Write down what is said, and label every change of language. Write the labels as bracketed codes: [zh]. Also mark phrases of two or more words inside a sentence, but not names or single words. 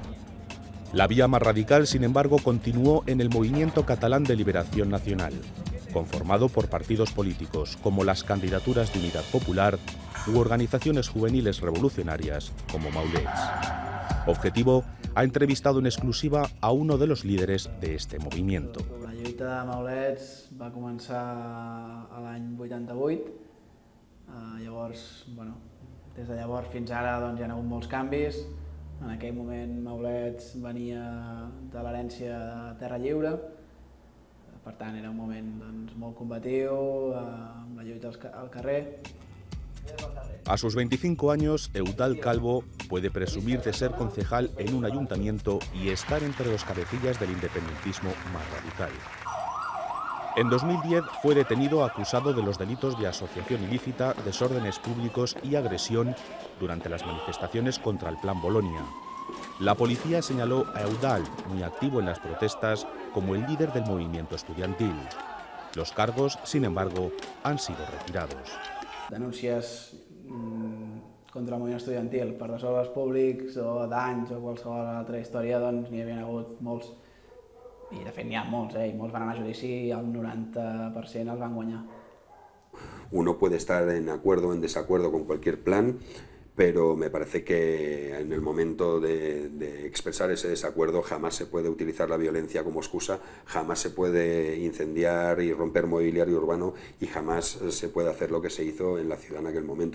[es] La vía más radical, sin embargo, continuó en el Movimiento Catalán de Liberación Nacional, conformado por partidos políticos como las Candidaturas de Unidad Popular u organizaciones juveniles revolucionarias como Maulets. Objetivo ha entrevistado en exclusiva a uno de los líderes de este movimiento. [ca] La lluita de Maulets va començar a l'any 88. Llavors, bueno, des de llavors fins ara doncs, hi ha hagut molts canvis. En aquell moment Maulets venia de l'herència de Terra Lliure, per tant era un moment doncs, molt combatiu, amb la lluita al carrer. [es] A sus 25 años, Eudald Calvo puede presumir de ser concejal en un ayuntamiento y estar entre los cabecillas del independentismo más radical. En 2010 fue detenido acusado de los delitos de asociación ilícita, desórdenes públicos y agresión durante las manifestaciones contra el Plan Bolonia. La policía señaló a Eudald, muy activo en las protestas, como el líder del movimiento estudiantil. Los cargos, sin embargo, han sido retirados. [ca] Denúncies contra el moviment estudiantil per desordres públics o danys o qualsevol altra història, doncs n'hi havia hagut molts. I de fet n'hi ha molts, i molts van anar a judici i el 90% els van guanyar. [es] Uno puede estar en acuerdo o en desacuerdo con cualquier plan, pero me parece que en el momento de expresar ese desacuerdo jamás se puede utilizar la violencia como excusa, jamás se puede incendiar y romper mobiliario urbano y jamás se puede hacer lo que se hizo en la ciudad en aquel momento.